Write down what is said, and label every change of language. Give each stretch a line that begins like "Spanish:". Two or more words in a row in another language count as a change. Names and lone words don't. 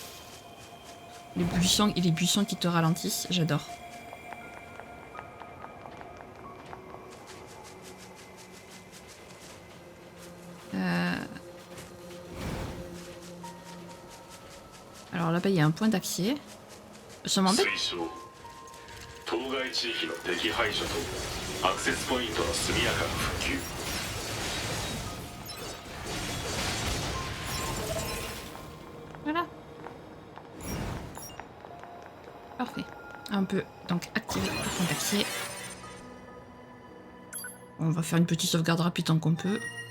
French: Les buissons qui te ralentissent, j'adore. Alors là-bas, il y a un point d'accès. Ça m'embête.
Japanese: 当該地域の敵排除とアクセスポイントの速やかな復旧。
French: Voilà. Parfait. On peut donc activer le point d'accès. On va faire une petite sauvegarde rapide tant qu'on peut.